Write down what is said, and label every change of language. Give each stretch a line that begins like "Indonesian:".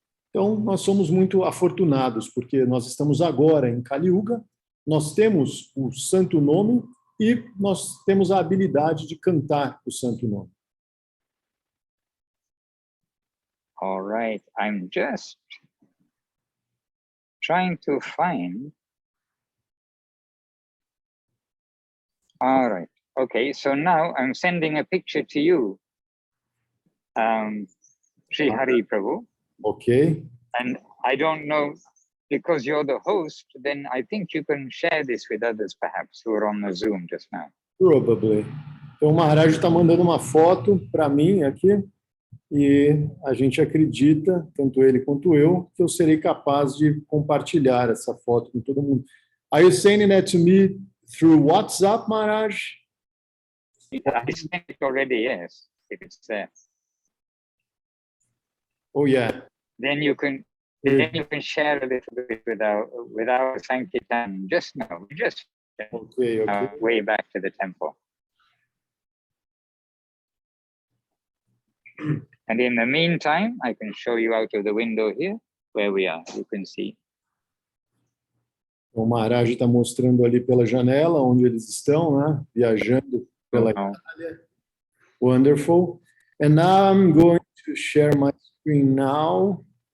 Portuguese: Então, nós somos muito afortunados porque nós estamos agora em Kali Yuga, nós temos o santo nome e nós temos a habilidade de cantar o santo nome.
English: All right, I'm just trying to find. All right, okay, so now I'm sending a picture to you, Sri Hari Prabhu. Ok. And I don't know, because you're the host, then I think you can share this with others perhaps who are on the Zoom just now. Probably.
Portuguese: Então, o Maharaj está mandando uma foto para mim aqui e a gente acredita, tanto ele quanto eu, que eu serei capaz de compartilhar essa foto com todo mundo.
English: Are you sending that to me through WhatsApp, Maharaj? I sent it already, yes, if it's there. Oh, yeah. Then you can share a little bit with our Sankirtan just now. We just Okay. way back to the temple. And in the meantime, I can show you out of the window here where we are. You can see.
Portuguese: O Maharaj está mostrando ali pela janela onde eles estão, né? Viajando pela Itália.
English: Wonderful. And now I'm going to share my screen now.